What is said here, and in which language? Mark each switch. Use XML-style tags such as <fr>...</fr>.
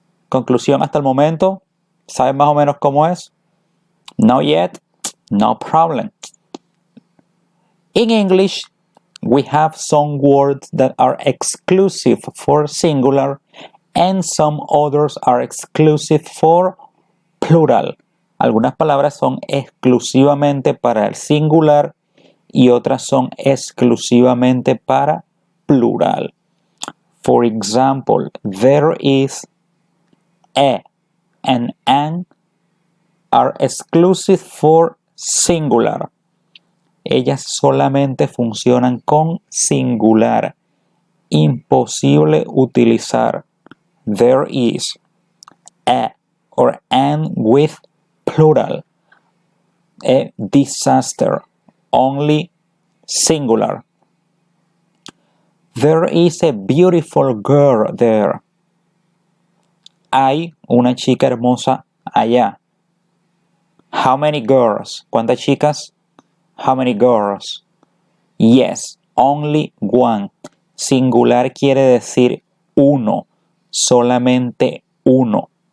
<es>Conclusión hasta el momento. ¿Saben más o menos cómo es?</es> <en>Not yet? No problem. In English, we have some words that are exclusive for singular and some others are exclusive for plural.</en> <es>Algunas palabras son exclusivamente para el singular y otras son exclusivamente para plural.</es> <en>For example, there is a and an are exclusive for singular.</en> <es>Ellas solamente funcionan con singular. Imposible utilizar</es> <en>there is, a, or an with plural. A disaster. Only singular. There is a beautiful girl there.</en> <es>Hay una chica hermosa allá.</es> <en>How many girls?</en> <es>¿Cuántas chicas?</es> <en>How many girls? Yes, only one.</en> <es>Singular quiere decir uno. Solamente uno.</es>